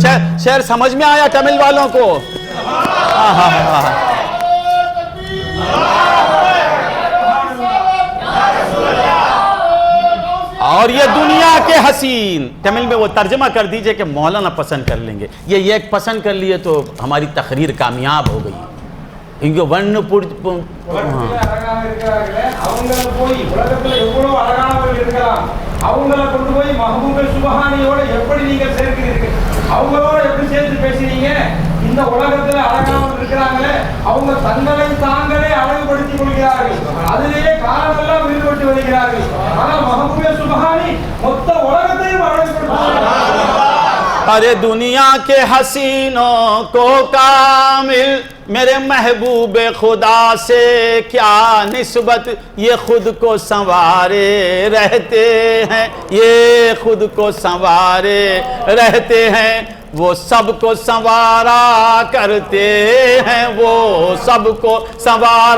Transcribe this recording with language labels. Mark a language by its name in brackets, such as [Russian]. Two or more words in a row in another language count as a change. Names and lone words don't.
[Urdu] شعر سمجھ میں آیا تمل والوں کو؟ اور یہ دنیا کے حسین، تمل میں وہ ترجمہ کر دیجئے کہ مولانا پسند کر لیں گے، یہ ایک پسند کر لیے تو ہماری تقریر کامیاب ہو گئی۔ [Tamil] இங்க வண்ணு அவங்கள போய் உலகத்துல எவ்வளவு அழகானவர்கள் இருக்கலாம், அவங்கள கொண்டு போய் மஹ்பூபே சுப்ஹானியோட எப்படி நீங்க சேர்க்கிறீர்கள், அவங்களோட எப்படி சேர்த்து பேசுறீங்க? இந்த உலகத்துல அழகானவர்கள் இருக்கிறாங்களே அவங்க தங்களை தாங்களே அழகுபடுத்திக் கொள்கிறார்கள். அதிலேயே காலமெல்லாம் ஈடுபட்டு வருகிறார்கள். ஆனால் மஹ்பூபே சுப்ஹானி மொத்த உலகத்தையும் அழகுபடுத்துகிறார். [Urdu] ارے دنیا کے حسینوں کو کامل میرے محبوب خدا سے کیا نسبت، یہ خود کو سنوارے رہتے ہیں، یہ خود کو سنوارے رہتے ہیں، وہ سب کو سنوارا کرتے ہیں، وہ سب کو سنوارا.